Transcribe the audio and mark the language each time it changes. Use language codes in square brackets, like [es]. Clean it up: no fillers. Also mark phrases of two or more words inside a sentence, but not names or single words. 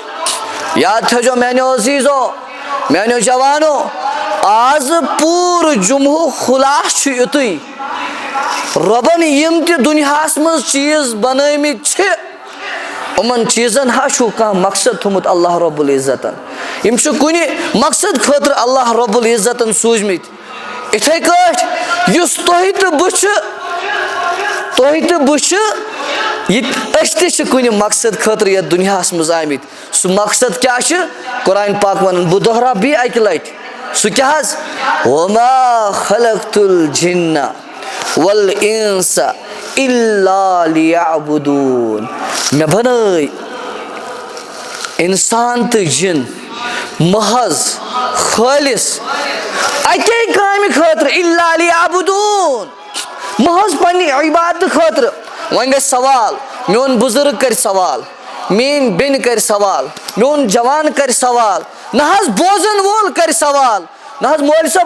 [ks] یاد تھو میانو عزیزو، میانو جوانو، آز پور جمعہ خلاص یتھی ربن یم تہ دنیاس مز چیز بنٲیمٕتۍ چھ، یمن چیزن ہا چھُ کانٛہہ مقصد تھومُت اللہ رب العزتن، یم چھِ کُنہِ مقصد خٲطرٕ اللہ رب العزتن سوٗزمٕتۍ۔ یِتھے کٲٹھۍ یُس تُہۍ تہٕ بہٕ چھِ، أسۍ تہِ چھِ کُنہِ مقصد خٲطرٕ یتھ دُنیاہس منٛز آمٕتۍ۔ سُہ مقصد کیٛاہ چھُ؟ قرآن پاک ونان، بہٕ دۄہراو بیٚیہِ اکہِ لٹہِ، سُہ کیٛاہ حظ؟ [ar] وما خلقت الجن والانس الا لیعبدون، [ks] مےٚ بنٲے انسان تہٕ جن محض خٲلص اکے کامہِ خٲطرٕ، [ar] الا لیعبدون، [ks] محض پننہِ عبادتہٕ خٲطرٕ۔ وۄنۍ گژھِ سوال، میون بزرگ کرِ سوال، میٲنۍ بیٚنہِ کرِ سوال، میون جوان کرِ سوال، نہ حظ بوزن وول کرِ سوال، نہ حظ مولوی صٲب